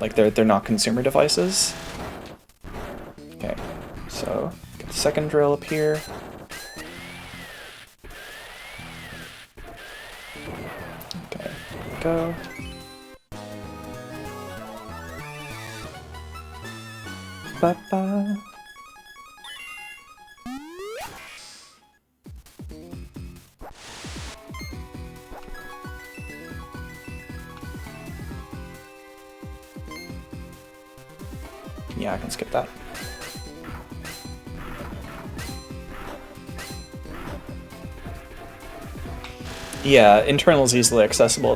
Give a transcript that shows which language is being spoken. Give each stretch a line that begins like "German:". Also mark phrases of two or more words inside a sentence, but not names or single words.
English: Like they're not consumer devices. Okay, so get the second drill up here. Okay, go. Ba-ba. Yeah, I can skip that. Yeah, internal is easily accessible.